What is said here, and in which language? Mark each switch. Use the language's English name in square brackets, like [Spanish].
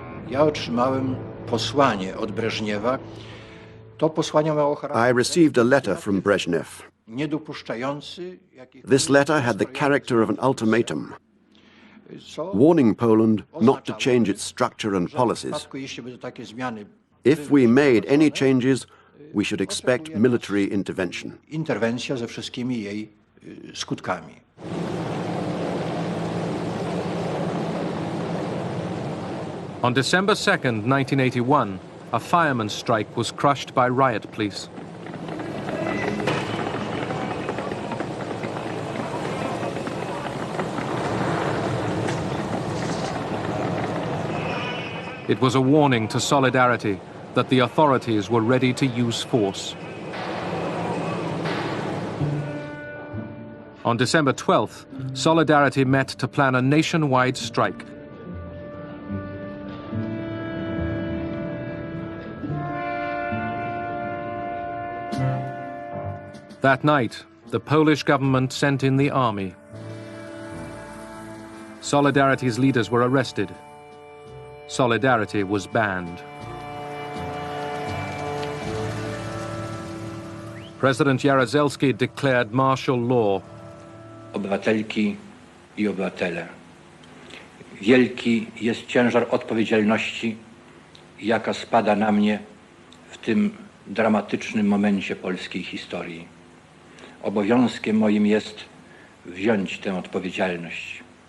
[Polish] Ja otrzymałem posłanie od Breżniewa. To posłanie miało charakter. [English] I received a letter from Brezhnev. [Polish] Niedopuszczający. [English] This letter had the character of an ultimatum, warning Poland not to change its structure and policies. If we made any changes, we should expect military intervention. [Polish] Interwencja ze wszystkimi jej skutkami. [English] On December 2nd, 1981, a fireman's strike was crushed by riot police. It was a warning to Solidarity that the authorities were ready to use force. On December 12th, Solidarity met to plan a nationwide strike. That night, the Polish government sent in the army. Solidarity's leaders were arrested. Solidarity was banned. President Jaruzelski declared martial law. [Polish] Obywatelki i obywatele, wielki jest ciężar odpowiedzialności, jaka spada na mnie w tym dramatycznym momencie polskiej historii. Obowiązkiem moim jest wziąć tę odpowiedzialność.